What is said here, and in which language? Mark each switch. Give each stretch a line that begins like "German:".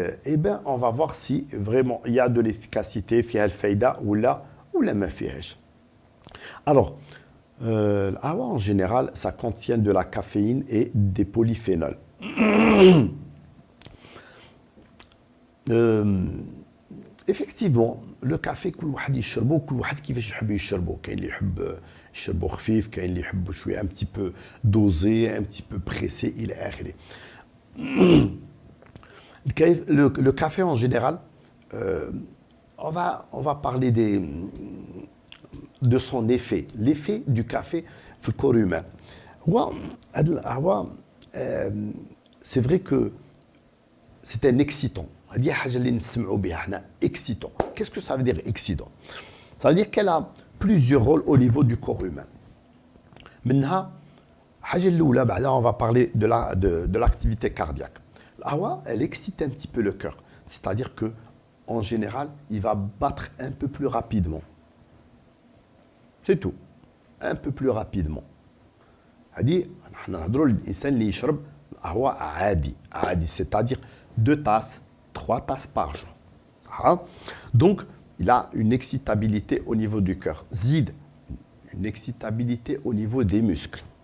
French: Eh bien, on va voir si vraiment il y a de l'efficacité,
Arabic: فيها الفايدة ولا ما فيهاش.
French: Alors, l'qahwa en général, ça contient de la caféine et des polyphénols. Effectivement, le café
Arabic: كل واحد يشربه كل واحد كيفاش يحب يشربه. كاين اللي يحب يشربه خفيف، كاين اللي يحب شويه
French: un petit peu dosé, un petit peu pressé
Arabic: الى اخره.
French: Le café en général, on va parler de son effet, l'effet du café في الكور humain.
Arabic: هو هذا القهوه
French: c'est vrai que c'est un excitant.
Arabic: هذه حاجه اللي نسمعوا بها حنا excitant.
French: Qu'est-ce que ça veut dire excitant? Ça veut dire qu'elle a plusieurs rôles au niveau du corps humain.
Arabic: منها الحاجه الاولى بعدا
French: on va parler de l'activité cardiaque. القهوه elle excite un petit peu le cœur, c'est-à-dire que en général il va battre un peu plus rapidement. C'est tout, un peu plus rapidement.
Arabic: هذه نحن نهضروا للانسان اللي يشرب القهوه عادي
French: c'est-à-dire 2 tasses 3 tasses par jour. Donc, il a une excitabilité au niveau du cœur. Zid, une excitabilité au niveau des muscles.